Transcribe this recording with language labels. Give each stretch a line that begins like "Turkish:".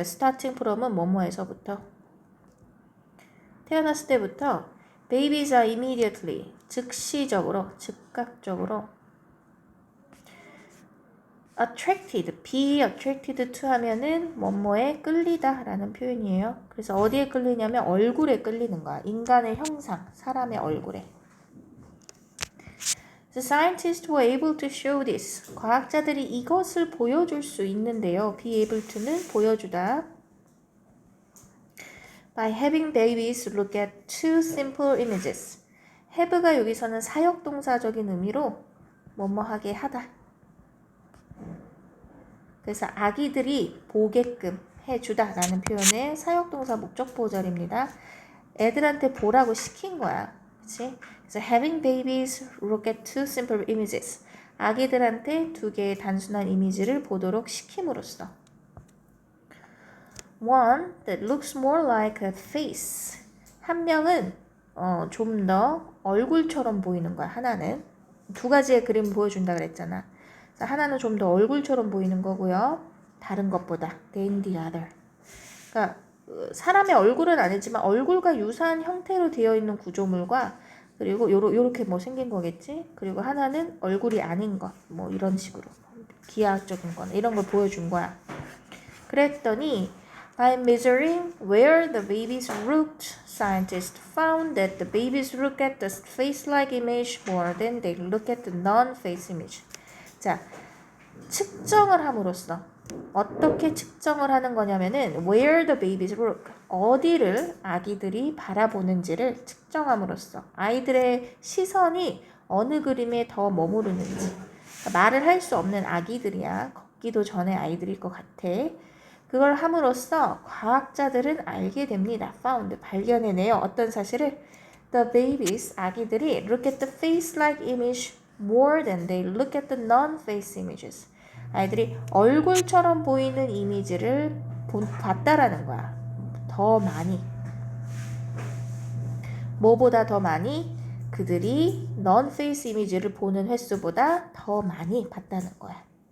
English: Starting from
Korean: 은 뭐뭐에서부터. 태어났을 때부터
English: babies are immediately,
Korean: 즉시적으로, 즉각적으로
English: be attracted to
Korean: 하면은 뭐뭐에 끌리다 라는 표현이에요. 그래서 어디에 끌리냐면 얼굴에 끌리는 거야. 인간의 형상, 사람의 얼굴에.
English: The scientists were able to show this.
Korean: 과학자들이 이것을 보여줄 수 있는데요.
English: be able to
Korean: 는 보여주다.
English: By having babies look at two simple images.
Korean: have가 여기서는 사역동사적인 의미로 뭐뭐하게 하다. 그래서 아기들이 보게끔 해주다 라는 표현의 사역동사 목적보절입니다. 애들한테 보라고 시킨 거야. 그치?
English: 그래서 having babies look at two simple images.
Korean: 아기들한테 두 개의 단순한 이미지를 보도록 시킴으로써
English: One that looks more like a face.
Korean: 한 명은 좀 더 얼굴처럼 보이는 거야. 하나는 두 가지의 그림 보여준다 그랬잖아. 하나는 좀 더 얼굴처럼 보이는 거고요. 다른 것보다
English: than the other.
Korean: 그러니까 사람의 얼굴은 아니지만 얼굴과 유사한 형태로 되어 있는 구조물과 그리고 요렇게 뭐 생긴 거겠지. 그리고 하나는 얼굴이 아닌 것, 뭐 이런 식으로 기하학적인 거나 이런 걸 보여준 거야.
English: 그랬더니 by measuring where the babies looked, scientists found that the babies look at the face-like image more than they look at the non-face image.
Korean: 자, 측정을 함으로써 어떻게 측정을 하는 거냐면은
English: where the babies look,
Korean: 어디를 아기들이 바라보는지를 측정함으로써 아이들의 시선이 어느 그림에 더 머무르는지. 그러니까 말을 할 수 없는 아기들이야. 걷기도 전에 아이들일 것 같아. 그걸 함으로써 과학자들은 알게 됩니다. found, 발견해내요. 어떤 사실을?
English: The babies,
Korean: 아기들이
English: look at the face-like image more than they look at the non-face images.
Korean: 아이들이 얼굴처럼 보이는 이미지를 봤다라는 거야. 더 많이. 뭐보다 더 많이? 그들이 non-face 이미지를 보는 횟수보다 더 많이 봤다는 거야.